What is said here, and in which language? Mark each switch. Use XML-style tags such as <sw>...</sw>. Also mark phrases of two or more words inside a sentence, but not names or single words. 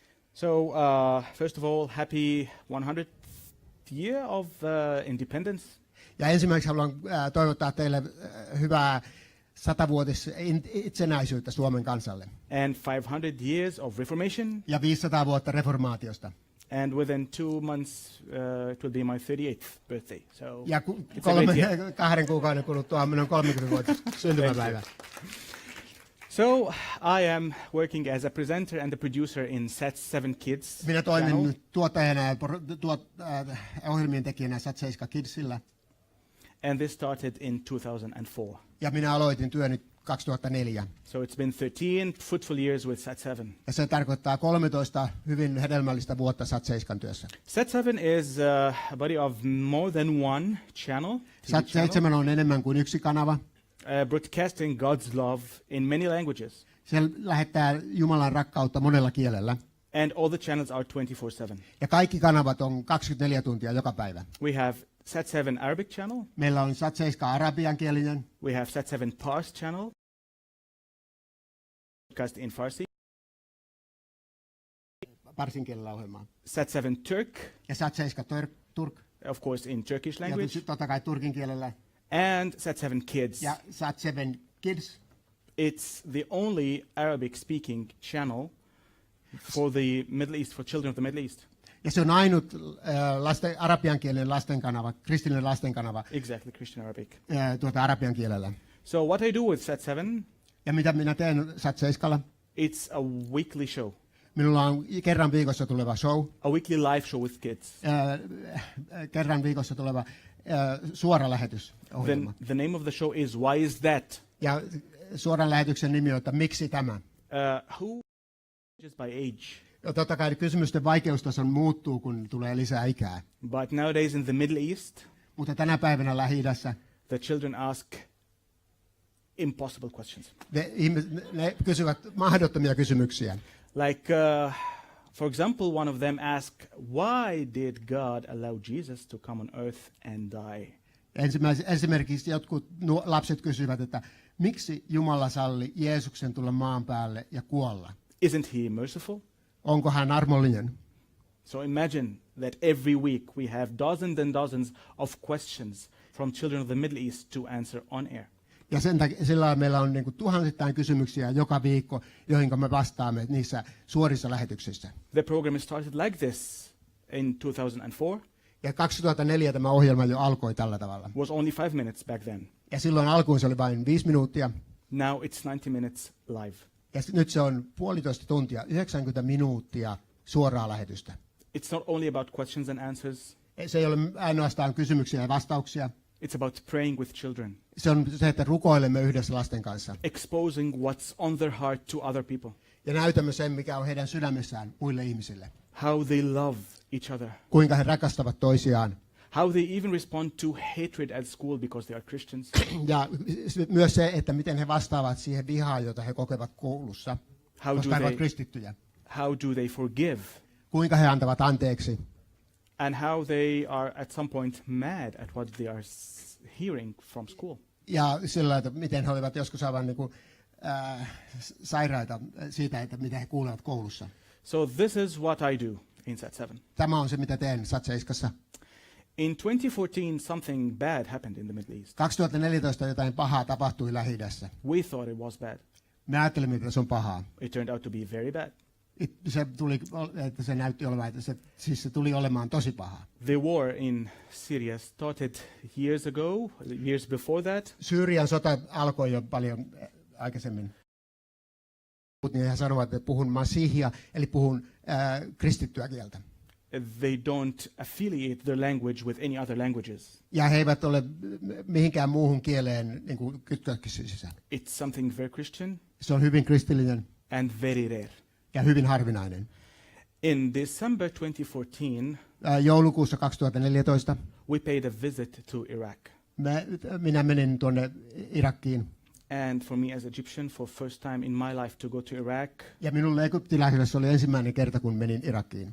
<en>So, first of all, happy 100th year of independence.</en> <fi>Ja ensimmäiseksi haluan toivottaa teille hyvää 100-vuotis itsenäisyyttä Suomen kansalle.</fi> <en>And 500 years of Reformation.</en> <fi>Ja 500 vuotta reformaatiosta.</fi> <en>And within 2 months, it will be my 38th birthday. So</en> <fi>ja 2 kuukauden kuluttua minun 30-vuotias syntymäpäivä.</fi> <en>So I am working as a presenter and a producer in SAT-7 Kids.</en> <fi>Minä toimin tuottajana ja ohjelmien tekijänä SAT-7 Kidsillä.</fi> <en>And this started in 2004.</en> <fi>Ja minä aloitin työni 2004.</fi> <en>So it's been 13 fruitful years with SAT-7.</en> <fi>Ja se tarkoittaa 13 hyvin hedelmällistä vuotta SAT-7 työssä.</fi> <en>SAT-7 is a body of more than one channel.</en> <fi>SAT-7 on enemmän kuin yksi kanava.</fi> <en>Broadcasting God's love in many languages.</en> <fi>Se lähettää Jumalan rakkautta monella kielellä.</fi> <en>And all the channels are 24/7.</en> <fi>Ja kaikki kanavat on 24 tuntia joka päivä.</fi> <en>We have SAT-7 Arabic channel.</en> <fi>Meillä on SAT-7 arabiankielinen.</fi> <en>We have SAT-7 Pars channel. Broadcast in Farsi.</en> <fi>Parsin kielellä ohjelmaa.</fi> <en>SAT-7 Turk.</en> <fi>Ja SAT-7 Turk.</fi> <en>Of course in Turkish language.</en> <fi>Ja totta kai turkin kielellä.</fi> <en>And SAT-7 Kids.</en> <fi>Ja SAT-7 Kids.</fi> <en>It's the only Arabic-speaking channel for the Middle East, for children of the Middle East.</en> <fi>Ja se on ainut arabiankielinen lastenkanava, kristillinen lastenkanava.</fi> <en>Exactly, Christian Arabic.</en> <fi>Arabian kielellä.</fi> <en>So what I do with SAT-7?</en> <fi>Ja mitä minä teen SAT-7:lla?</fi> <en>It's a weekly show.</en> <fi>Minulla on kerran viikossa tuleva show.</fi> <en>A weekly live show with kids.</en> <fi>Kerran viikossa tuleva suora lähetys.</fi> <en>The name of the show is Why Is That?</en> <fi>Ja suoran lähetyksen nimi on, että miksi tämä?</fi> <en>Who judges by age?</en> <fi>Ja totta kai kysymysten vaikeustaso muuttuu, kun tulee lisää ikää.</fi> <en>But nowadays in the Middle East,</en> <fi>mutta tänä päivänä Lähi-idässä</fi> <en>the children ask impossible questions.</en> <fi>Ne kysyvät mahdottomia kysymyksiä.</fi> <en>Like, for example, one of them asked, why did God allow Jesus to come on earth and die?</en> <fi>Esimerkiksi jotkut lapset kysyvät, että miksi Jumala salli Jeesuksen tulla maan päälle ja kuolla?</fi> <en>Isn't he merciful?</en> <fi>Onko hän armollinen?</fi> <en>So imagine that every week we have dozens and dozens of questions from children of the Middle East to answer on air.</en> <fi>Ja sillä meillä on niin kuin tuhansittain kysymyksiä joka viikko, joihin me vastaamme niissä suorissa lähetyksissä.</fi> <en>The program started like this in 2004.</en> <fi>Ja 2004 tämä ohjelma jo alkoi tällä tavalla.</fi> <en>Was only 5 minutes back then.</en> <fi>Ja silloin alkuun se oli vain 5 minuuttia.</fi> <en>Now it's 90 minutes live.</en> <fi>Ja nyt se on 1,5 tuntia, 90 minuuttia suoraa lähetystä.</fi> <en>It's not only about questions and answers.</en> <fi>Se ei ole ainoastaan kysymyksiä ja vastauksia.</fi> <en>It's about praying with children.</en> <fi>Se on se, että rukoilemme yhdessä lasten kanssa.</fi> <en>Exposing what's on their heart to other people.</en> <fi>Ja näytämme sen, mikä on heidän sydämessään muille ihmisille.</fi> <en>How they love each other.</en> <fi>Kuinka he rakastavat toisiaan.</fi> <en>How they even respond to hatred at school because they are Christians.</en> <fi>Ja myös se, että miten he vastaavat siihen vihaan, jota he kokevat koulussa, koska he ovat kristittyjä.</fi> <en>How do they forgive?</en> <fi>Kuinka he antavat anteeksi.</fi> <en>And how they are at some point mad at what they are hearing from school.</en> <fi>Ja sillä, että miten he olivat joskus aivan niin kuin, sairaita siitä, että mitä he kuulevat koulussa.</fi> <en>So this is what I do in SAT-7.</en> <fi>Tämä on se, mitä teen SAT-7:ssa.</fi> <en>In 2014, something bad happened in the Middle East.</en> <fi>2014 jotain pahaa tapahtui Lähi-idässä.</fi> <en>We thought it was bad.</en> <fi>Me ajattelimme, että se on pahaa.</fi> <en>It turned out to be very bad.</en> <fi>Se näytti olevan, että se tuli olemaan tosi pahaa.</fi> <en>The war in Syria started years ago, years before that.</en> <fi>Syyrian sota alkoi jo paljon aikaisemmin. Niin he sanovat, että puhun masihia, eli puhun kristittyä kieltä.</fi> <en>They don't affiliate their language with any other languages.</en> <fi>Ja he eivät ole mihinkään muuhun kieleen niin kuin kytköksissä.</fi> <en>It's something very Christian.</en> <fi>Se on hyvin kristillinen.</fi> <en>And very rare.</en> <fi>Ja hyvin harvinainen.</fi> <en>In December 2014,</en> <fi>joulukuussa 2014,</fi> <en>we paid a visit to Iraq.</en> <fi>Minä menin tuonne Irakiin.</fi> <en>And for me as Egyptian, for first time in my life to go to Iraq.</en> <fi>Ja minulle egyptiläiselle se oli ensimmäinen kerta, kun menin Irakiin.</fi>